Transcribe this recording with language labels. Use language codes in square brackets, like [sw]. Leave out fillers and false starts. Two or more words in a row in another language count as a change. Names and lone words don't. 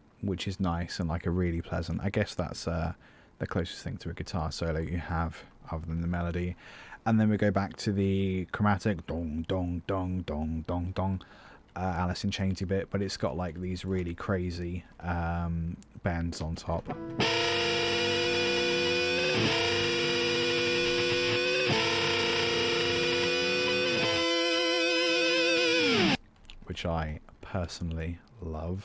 [en] which is nice and like a really pleasant. I guess that's the closest thing to a guitar solo you have, other than the melody. And then we go back to the chromatic dong dong dong dong dong dong Alice in Chainsy bit, but it's got like these really crazy bends on top, which I personally love.